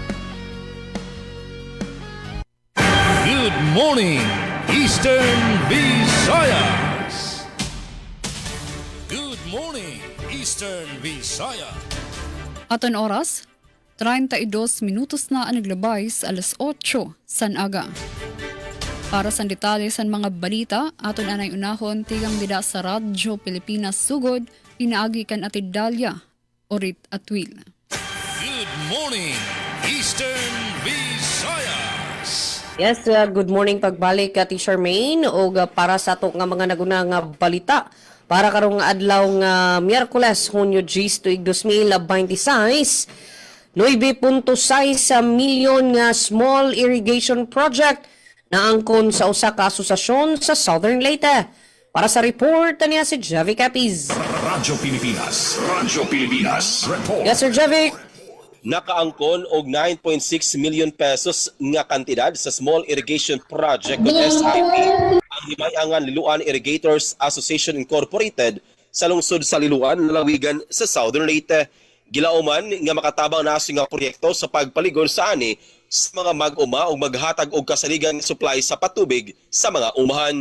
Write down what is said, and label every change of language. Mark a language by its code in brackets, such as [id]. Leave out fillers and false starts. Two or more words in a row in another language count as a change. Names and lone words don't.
[en] Good morning, Eastern Visayas. Good morning, Eastern Visayas. [war] Aton oras, 32 minutos na ang naglabay sa alas 8 san aga. Para sa detalye sa mga balita, aton anay unahon tigang dida sa Radyo Pilipinas Sugod, pinaagi kan Ate Dalia, Orit at Will. [en] Good morning, Eastern Visayas. Yes, good morning [ceb] pagbalik Ate Charmaine o para sa ato nga mga nagunang balita. Para karong adlaw nga Miyerkules, Hunyo 10, 2026, 9.6 milyon nga [en] small irrigation project [ceb] naangkon sa usa ka asosasyon sa Southern Leyte. Para sa report niya si Javi Capiz. Radyo Pilipinas. Radyo Pilipinas. Report. [en] Yes, Sir Javi. [ceb] Nakaangkon og 9.6 million pesos nga kantidad sa [en] small irrigation project [ceb] with SIP ang Himayangan Liloan Irrigators Association Incorporated sa lungsod sa Liloan, lalawigan sa Southern Leyte. Gilauman nga makatabang na nga proyekto sa pagpaligon sa ani sa mga mag-uma o maghatag og kasaligan supply sa patubig sa mga umahan.